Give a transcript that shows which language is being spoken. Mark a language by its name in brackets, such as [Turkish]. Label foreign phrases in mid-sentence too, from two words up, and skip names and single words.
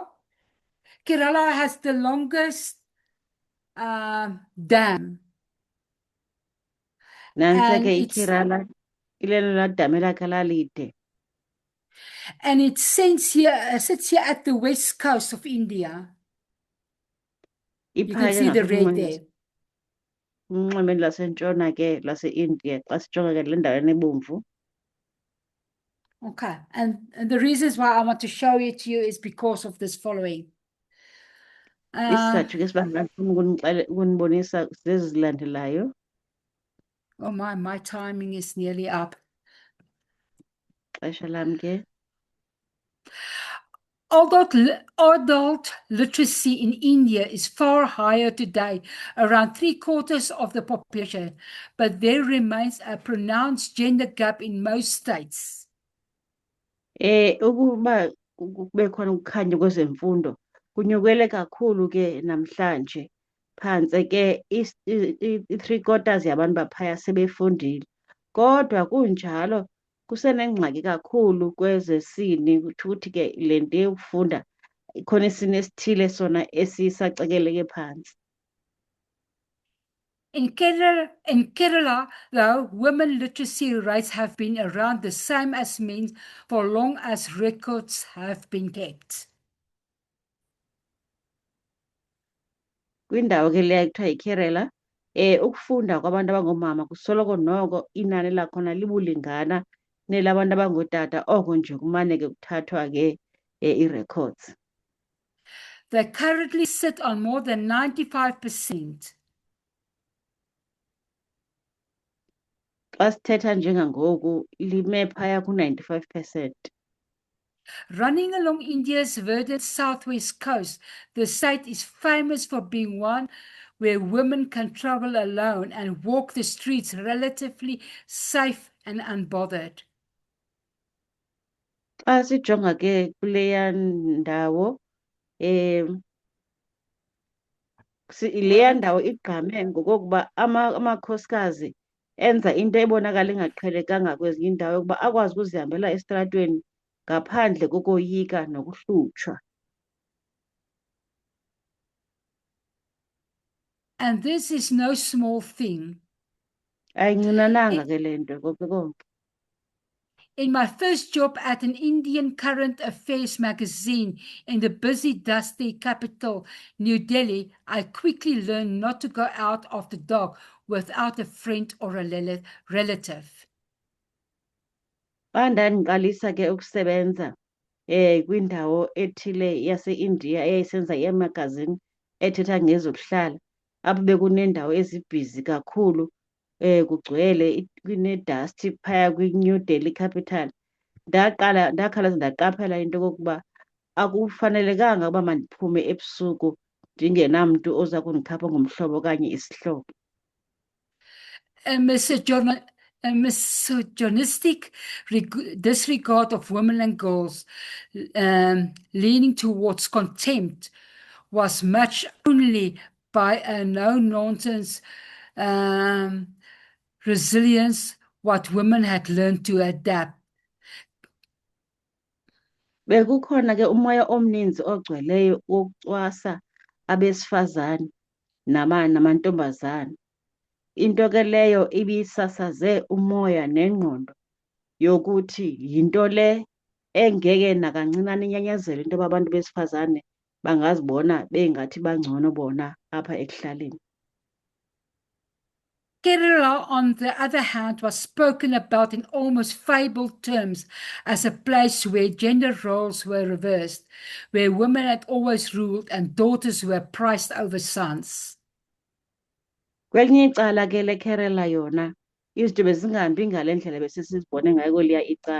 [English] Kerala has the longest dam. [Xhosa] Nantse [English] And [Xhosa] ke [English] it's, [Xhosa] iKerala ilelo la dame lakhe lalide. [English] and it sits here at the west coast of India. You can [Xhosa] Iphaya [English] see the red [Xhosa] ngaselunxwemeni [English] there. [Xhosa] unxwemeni lasentshona ke lase-India xa sijonga ke le ndaweni ebomvu. [English] Okay, and the reasons why I want to show it to you is because of this following. [Xhosa] Isizathu ke sibangela ndifuna ukunibonisa zezi zilandelayo. [English] Oh my timing is nearly up. [Xhosa] Xesha lam ke. [English] Adult literacy in India is far higher today, around 3/4 of the population, but there remains a pronounced gender gap in most states. [Xhosa] Ukuba kube khona ukukhanya kwezemfundo kunyukele kakhulu ke namhlanje. Phantse ke i-3/4 yabantu baphaya sebefundile. Kodwa kunjalo kusenengxaki kakhulu kwezesini, kutho ukuthi ke le nto yokufunda khona isini esithile sona esisacekeleke phantsi. [English] In Kerala, though, women literacy rates have been around the same as men's for long as records have been kept. [Xhosa] Kwindawo ke leya kuthiwa yiKerala, ukufunda kwabantu abangoomama kusoloko noko inani lakhona libulingana nelabantu abangootata, oko nje kumane ke kuthathwa ke ii-records. [English] They currently sit on more than 95%. [Xhosa] Xa sithetha njengangoku lime phaya ku-95%. [English] Running along India's verdant southwest coast, the state is famous for being one where women can travel alone and walk the streets relatively safe and unbothered. [Xhosa] Xa sijonga ke kuleya ndawo leya ndawo igqame ngokokuba amakhosikazi enza into ebonakala ingaqhelekanga kwezinye iindawo yokuba akwazi ukuzihambela esitratweni ngaphandle kokoyika nokuhlutshwa. [English] And this is no small thing. [Xhosa] Ayincinananga ke le nto konke. [English] In my first job at an Indian current affairs magazine in the busy, dusty capital, New Delhi, I quickly learned not to go out of the dark without a friend or a relative. [Xhosa] Xa ndandiqalisa ke ukusebenza kwindawo ethile yase-India eyayisenza iimagazini ethetha ngezokuhlala, apho bekuneendawo ezibhizi kakhulu, kugcwele kunedasti phaya kwi-New Delhi capital. Ndakhawuleza ndaqaphela into yokokuba akufanelekanga uba mandiphume ebusuku ndingenamntu oza kundikhapha ngomhlobo okanye isihlobo. [English] A misogynistic disregard of women and girls, leaning towards contempt, was matched only by a no-nonsense resilience, what women had learned to adapt. [Xhosa] Bekukhona ke umoya omninzi ogcweleyo wokucwasa abesifazane namantombazane. into ke leyo ibisasaze umoya nengqondo yokuthi yinto le engeke nakancinane inyanyezelwe into yoba abantu besifazane bangazibona bengathi bangcono bona apha ekuhlaleni. [English] Kerala, on the other hand, was spoken about in almost fabled terms as a place where gender roles were reversed, where women had always ruled and daughters were prized over sons. [Xhosa] Kwelinye icala ke le Kerala yona izinto bezingahambi ngale ndlela besisizibone ngayo kweliya icala.